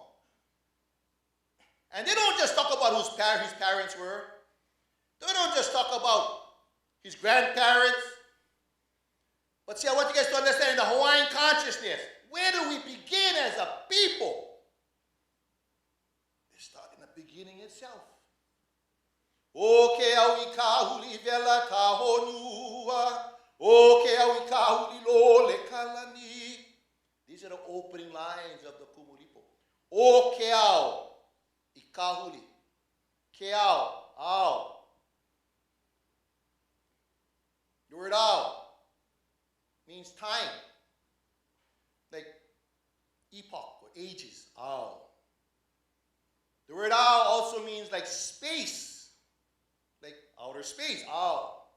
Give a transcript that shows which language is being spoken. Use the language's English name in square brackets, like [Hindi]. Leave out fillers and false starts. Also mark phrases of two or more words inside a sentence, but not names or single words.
[English] And they don't just talk about whose his parents were. They don't just talk about his grandparents. But see, I want you guys to understand in the Hawaiian consciousness, where do we begin as a people? They start in the beginning itself. [Hawaiian] O ke au I kahuli vela tahonua. O ke au I kahuli lo le kalani. [English] These are the opening lines of the KUMULIPO. [Hawaiian] O ke au I kahuli. Ke au. [English] The word au means time, like epoch or ages, ao. The word ao also means like space, like outer space, ao.